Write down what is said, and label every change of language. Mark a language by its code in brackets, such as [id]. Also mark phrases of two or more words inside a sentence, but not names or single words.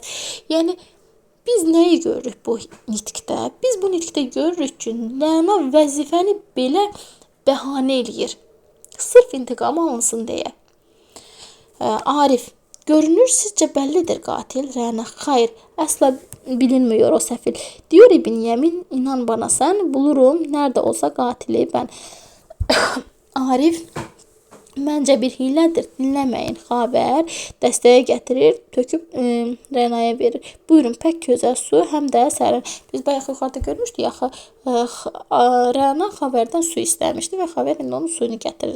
[az] Yəni, biz nəyi görürük bu nitqdə? Biz bu nitqdə görürük ki, Rəna vəzifəni belə bəhanə eləyir. Sırf intiqam alınsın deyə. Arif, görünür sizcə bəllidir qatil. [tr] Rəna, xayır, əsla bilinmiyor o səfil. Diyor İbn Yəmin, inan bana sən, bulurum, nerede olsa qatili ben. [az] Arif, məncə bir hilədir, dinləməyin, xəbər, dəstəyə gətirir, töküb Rənaya verir. Buyurun, pək gözəl su, həm də sərin. Biz bayaq yuxarıda görmüşdük, yaxı Rəna xəbərdən su istəmişdi və xəbər indi onun suyunu gətirir.